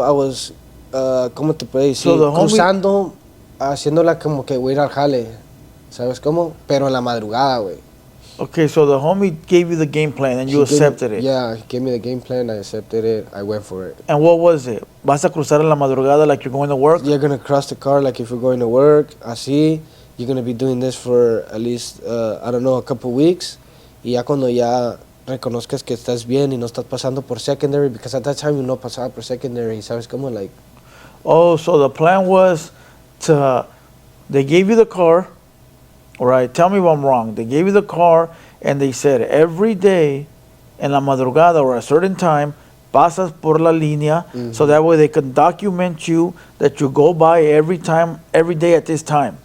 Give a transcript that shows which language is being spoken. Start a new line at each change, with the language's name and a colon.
Spanish: I was, ¿cómo te puedo decir?
English: So the
Spanish: cruzando, haciéndola como que voy a ir al jale, ¿sabes cómo? Pero en la madrugada, güey.
English: Okay, so the homie gave you the game plan and you accepted it. Yeah, he gave me the game plan, I accepted it, I went for it. And what was it? ¿Vas a cruzar en la madrugada like you're going to work? You're going to cross the car like if you're going to work, así. You're going to be doing this for at least, I don't know, a couple weeks.
Spanish: Y ya cuando ya reconozcas que estás bien y no estás pasando por secondary, because at that time you no pasaba por secondary, ¿sabes cómo?
English: Like... Oh, so the plan was they gave you the car. All right, tell me if I'm wrong. They gave you the car and they said every day en la madrugada or a certain time pasas por la línea, so that way they can document you that you go by every day at this time.